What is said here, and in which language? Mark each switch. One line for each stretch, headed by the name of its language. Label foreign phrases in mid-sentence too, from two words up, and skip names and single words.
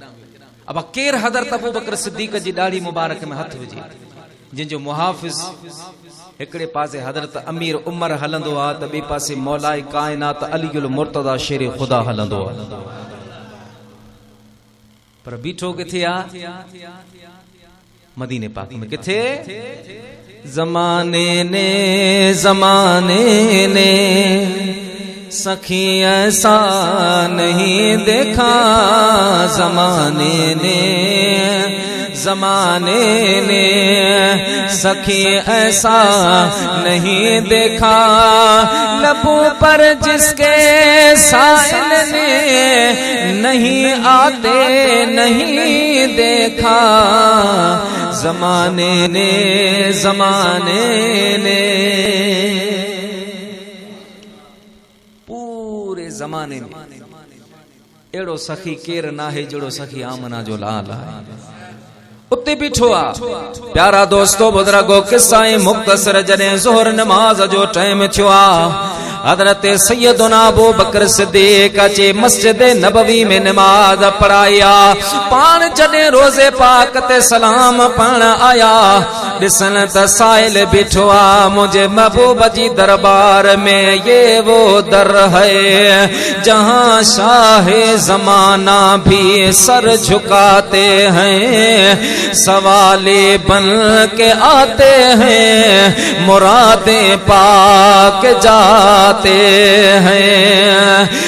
Sindhi: अब केरु हज़रत अबू बकर सिद्दीक़ जी ॾाढ़ी मुबारक में हथ विझे, जिनजो मुहाफ़िज़ हिकिड़े पासे हज़रत अमीर उमर हलंदो आहे त ॿिए पासे मौलाए काइनात अलीउल मुर्तज़ा शेर ख़ुदा हलंदो आहे। पर बीठो किथे आहे, मदीने पाक में।
Urdu: کتھے، زمانے نے سخی ایسا نہیں دیکھا، زمانے نے زمانے نے سخی ایسا نہیں دیکھا، لبوں پر جس کے سائل نے نہیں آتے نہیں دیکھا. زمانے نے پورے زمانے میں
Sindhi: एड़ो सखी केर ना है जड़ो सखी आमना जो लाल है। उते बीठो आ प्यारा दोस्तों बुजुर्गो किस्सा मुख्तसर जने ज़ोहर नमाज जो टाइम थियो आ, हजरत सैयदना अबू बकर सिद्दीक अचे मस्जिद नबवी में नमाज पढ़ाया। पान जने रोजे पाक ते सलाम पढ़ आया, दिसन त साइल बिठो आ मुझे महबूब जी दरबार में।
Urdu: یہ وہ در ہے جہاں شاہ زمانہ بھی سر جھکاتے ہیں، سوالے بن کے آتے ہیں، مرادیں پاک جاتے ہیں.